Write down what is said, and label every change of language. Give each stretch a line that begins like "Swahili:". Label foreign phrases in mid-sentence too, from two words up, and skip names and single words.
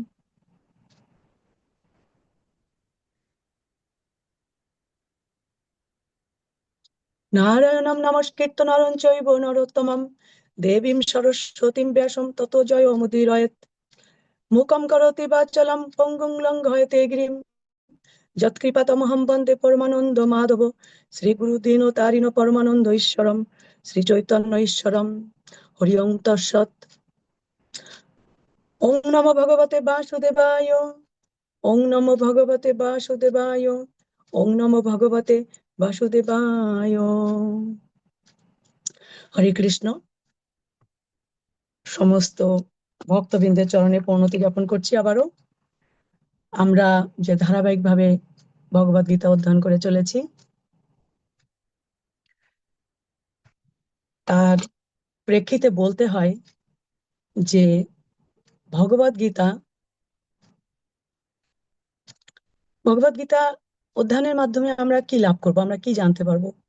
Sanskrit: নারায়ণং নমস্কৃত্য নরং চৈব নরোত্তমং দেবীং সরস্বতীং ব্যাসং ততো জয়মুদীরয়েৎ। মূকং করোতি বাচালং পঙ্গুং লঙ্ঘয়তে গিরিং যৎকৃপাতমহং বন্দে পরমানন্দ মাধব শ্রীগুরু দীনতারিণ পরমানন্দ ঈশ্বরম শ্রী চৈতন্য ঈশ্বরম। হরি ওং তৎসৎ। ওং নমো ভগবতে বাসুদেবায় ওং নমো ভগবতে বাসুদেবায় ওং নমো ভগবতে বাসুদেবায়। হরে কৃষ্ণ।
Bangla: সমস্ত ভক্তবৃন্দের চরণে প্রণতি জ্ঞাপন করছি। আবারও আমরা যে ধারাবাহিকভাবে ভগবদ গীতা অধ্যয়ন করে চলেছি তার প্রেক্ষিতে বলতে হয় যে ভগবদ গীতা অধ্যয়নের মাধ্যমে আমরা কি লাভ করব, আমরা কি জানতে পারবো?